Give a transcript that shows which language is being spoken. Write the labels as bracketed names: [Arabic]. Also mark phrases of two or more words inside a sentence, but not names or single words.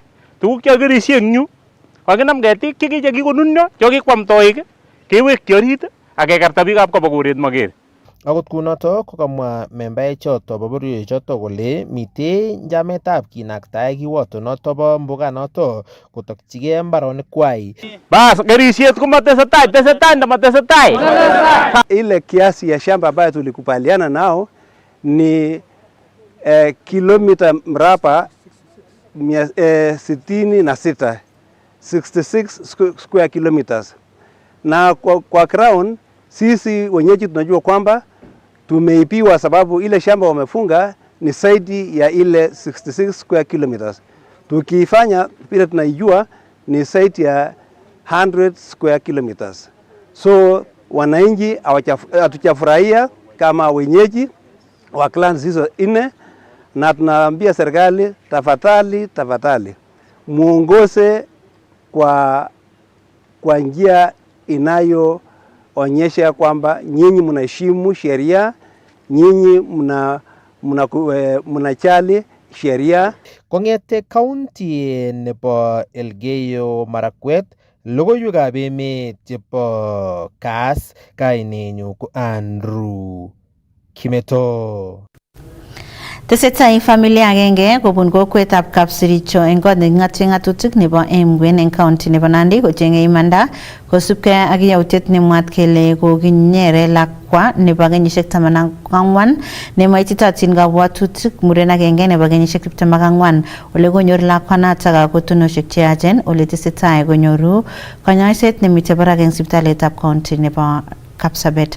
[Kalenjin] Tuguk chekirisie eng yu kakinam ketik chekikonunyo chekikwam toik kewekyi orit ak kekarta biikab kobo koret maker. Akot kunoto kokamwa membaek choto bo bororiosiek choto kole mitei njametab kinaktae kiwoto noto bo mbuganoto kotokchigei mbaronik kwai. Bas gerisiet tesetai ndamatesetai. [Swahili] Ile kiasi ya shamba ambayo tulikubaliana nao ni kilomita mraba 66 [English] square kilometers. [Swahili] Na kwa ground sisi wenyeji tunajua kwamba tumeipiwa sababu ile shamba wamefunga ni zaidi ya ile 66 [English] square kilometers. [Swahili] Tukifanya vile tunaijua ni zaidi ya 100 [English] square kilometers. [Swahili] So wananchi hatujafurahia kama wenyeji wa clans hizo 4, na tunaambia serikali tafadhali muongoze kwa njia inayoonyesha kwamba nyinyi mnaheshimu sheria, nyinyi mnachali sheria. [Kalenjin] Kongete county nebo Elgeyo Marakwet, logoiwekab emet chebo Kass, kainenyu ko Andrew Kimeto. Tesetai familia agenge kobun kokwetab Kapsiricho eng kot neking'atyi ng'atutik nebo Emgwen eng county nebo Nandi kocheng'e imanda kosubkei ak yautiet nemwat kele kokinyere lakwa nebo kenyisiek 14 nemaititotin kabwatutik muren agenge nebo kenyisiek 24 ole konyor lakwanatak kakotunosiek cheyachen ole tesetai konyoru kanyoiset nemitei barak eng sipitalitab county nebo Kapsabet.